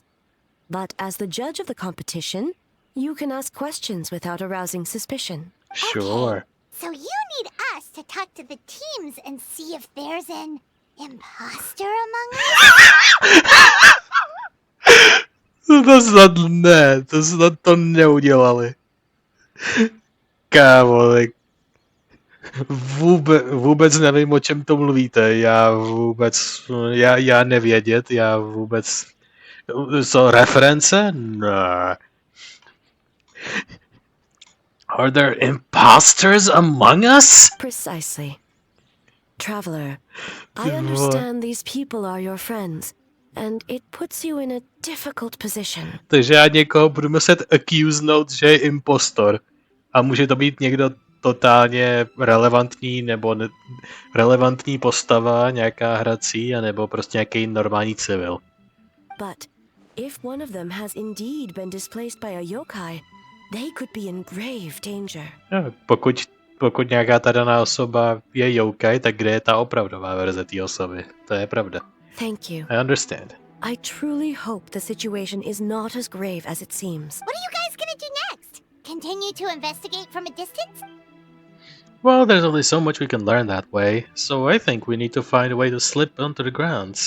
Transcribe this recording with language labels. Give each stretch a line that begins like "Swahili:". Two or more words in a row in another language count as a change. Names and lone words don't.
English: But as the judge of the competition, you can ask questions without arousing suspicion. Sure. So you need us to talk to the teams and see if there's an imposter among us?
Czech: To snad to neudělali. Kámo, tak vůbec nevím, o čem to mluvíte. Já nevědět, já vůbec... Co,
English: reference? No. Are there imposters among us? Precisely. Traveler, I understand these people are your friends, and it puts you in a difficult position.
Czech: Takže já někoho budu muset accusenout, že je impostor. A může to být někdo totálně relevantní, nebo relevantní postava, nějaká hrací, anebo prostě nějaký normální civil.
English: But if one of them has indeed been displaced by a yokai, they could be in grave danger.
Czech: No, pokud nějaká ta daná osoba je yokai, tak kde je ta opravdová verze té osoby? To je pravda.
English: Thank you. I understand. I truly hope the situation is not as grave as it seems. What are you guys gonna do next? Continue to investigate from a distance? Well, there's only so much we can learn that way, so I think we need to find a way to slip onto the grounds.